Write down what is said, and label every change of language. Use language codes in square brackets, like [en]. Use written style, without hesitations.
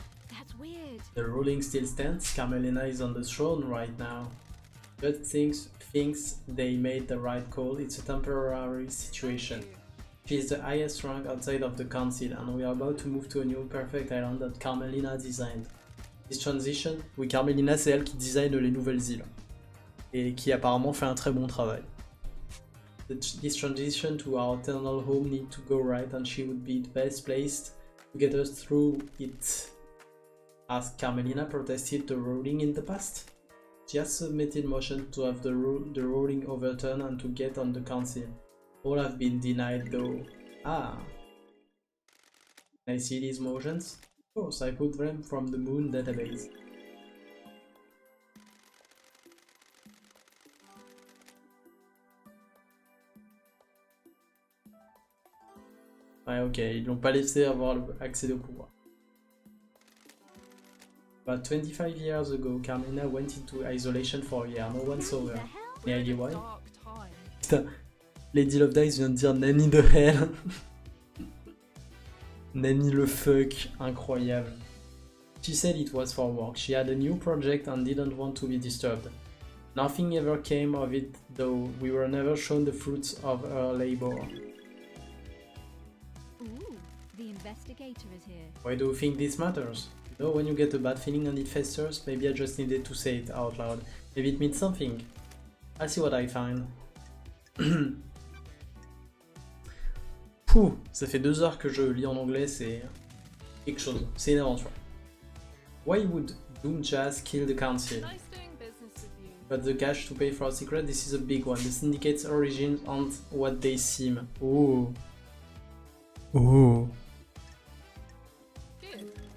[en] That's weird. The ruling still stands. Carmelina is on the throne right now. God thinks they made the right call. It's a temporary situation. She is the highest rank outside of the council, and we are about to move to a new perfect island that Carmelina designed. This transition, [fr] oui, Carmelina, c'est elle qui design les nouvelles îles et qui apparemment fait un très bon travail. [en] This transition to our eternal home need to go right, and she would be the best placed to get us through it. Has Carmelina protested the ruling in the past? She has submitted motion to have the ruling overturned and to get on the council. All have been denied though. Ah. Can I see these motions? Of course, I put them from the Moon database. [fr] Ouais, ok, ils l'ont pas laissé avoir accès au pouvoir. [en] About 25 years ago, Carmelina went into isolation for a year. No one saw her. Any idea why? Dark time. [fr] Putain, Lady Love Dice vient de dire Nanny de hell. Nanny le fuck, incroyable. [en] She said it was for work. She had a new project and didn't want to be disturbed. Nothing ever came of it though. We were never shown the fruits of her labor. Ooh, the investigator is here. Why do you think this matters? You know, when you get a bad feeling and it festers, maybe I just needed to say it out loud. Maybe it means something. I'll see what I find. [fr] Pouh, ça fait 2 heures que je lis en anglais, c'est quelque chose, c'est une aventure. [en] Why would Doom Jazz kill the council? Nice doing business with you. But the cash to pay for a secret, this is a big one. The syndicate's origins aren't what they seem. Ooh. Ooh. Good.